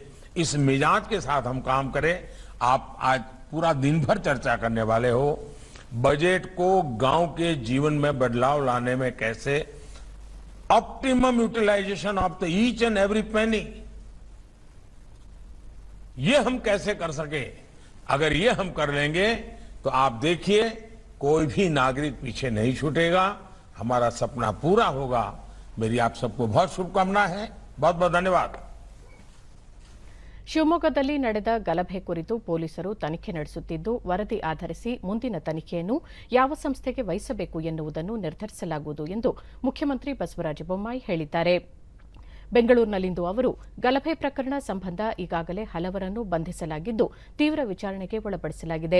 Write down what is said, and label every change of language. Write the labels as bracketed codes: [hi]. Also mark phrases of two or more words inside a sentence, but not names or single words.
[hi] इस मिजाज के साथ हम काम करें। आप आज पूरा दिन भर चर्चा करने वाले हो बजट को गांव के जीवन में बदलाव लाने में कैसे, [en] optimum utilization of the each and every penny, [hi] ये हम कैसे कर सके। अगर ये हम कर लेंगे तो आप देखिए कोई भी नागरिक पीछे नहीं छूटेगा, हमारा सपना पूरा होगा। मेरी आप सबको बहुत शुभकामना है। बहुत बहुत धन्यवाद। [kn] ಶಿವಮೊಗ್ಗದಲ್ಲಿ ನಡೆದ ಗಲಭೆ ಕುರಿತು ಪೊಲೀಸರು ತನಿಖೆ ನಡೆಸುತ್ತಿದ್ದು, ವರದಿ ಆಧರಿಸಿ ಮುಂದಿನ ತನಿಖೆಯನ್ನು ಯಾವ ಸಂಸ್ಥೆಗೆ ವಹಿಸಬೇಕು ಎನ್ನುವುದನ್ನು ನಿರ್ಧರಿಸಲಾಗುವುದು ಎಂದು ಮುಖ್ಯಮಂತ್ರಿ ಬಸವರಾಜ ಬೊಮ್ಮಾಯಿ ಹೇಳಿದ್ದಾರೆ. ಬೆಂಗಳೂರಿನಲ್ಲಿಂದು ಅವರು ಗಲಭೆ ಪ್ರಕರಣ ಸಂಬಂಧ ಈಗಾಗಲೇ ಹಲವರನ್ನು ಬಂಧಿಸಲಾಗಿದ್ದು ತೀವ್ರ ವಿಚಾರಣೆಗೆ ಒಳಪಡಿಸಲಾಗಿದೆ.